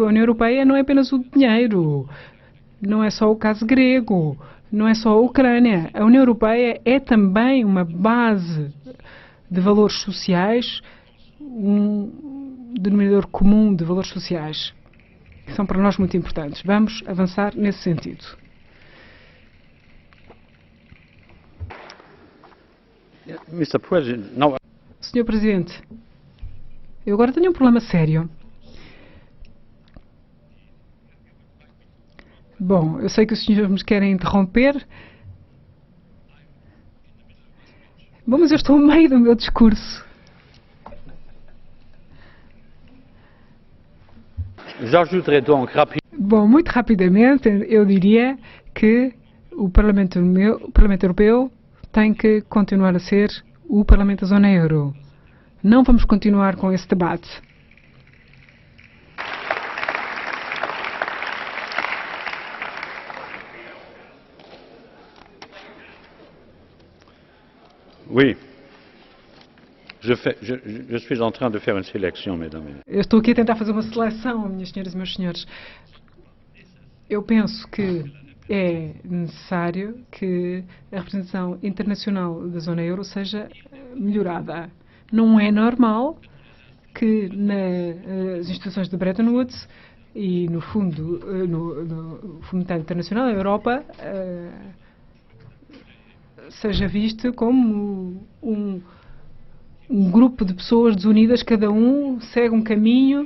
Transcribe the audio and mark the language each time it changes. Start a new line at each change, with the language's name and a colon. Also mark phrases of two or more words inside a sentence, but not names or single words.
Portuguese: A União Europeia não é apenas o dinheiro, não é só o caso grego, não é só a Ucrânia. A União Europeia é também uma base de valores sociais, um denominador comum de valores sociais, que são para nós muito importantes. Vamos avançar nesse sentido.
English: Mr. President, now...
Portuguese: Senhor Presidente, eu agora tenho um problema sério. Bom, eu sei que os senhores me querem interromper. Bom, mas eu estou no meio do meu discurso.
French: J'ajouterai donc rapidement.
Portuguese: Bom, muito rapidamente, eu diria que o Parlamento Europeu tem que continuar a ser o Parlamento da Zona Euro. Não vamos continuar com esse debate.
French: Oui. Je suis en train de faire une sélection, mesdames et messieurs.
Portuguese: Eu estou aqui a tentar fazer uma seleção, minhas senhoras e meus senhores. Eu penso que é necessário que a representação internacional da Zona Euro seja melhorada. Não é normal que nas instituições de Bretton Woods e no Fundo Monetário Internacional, a Europa seja visto como um grupo de pessoas desunidas, cada um segue um caminho.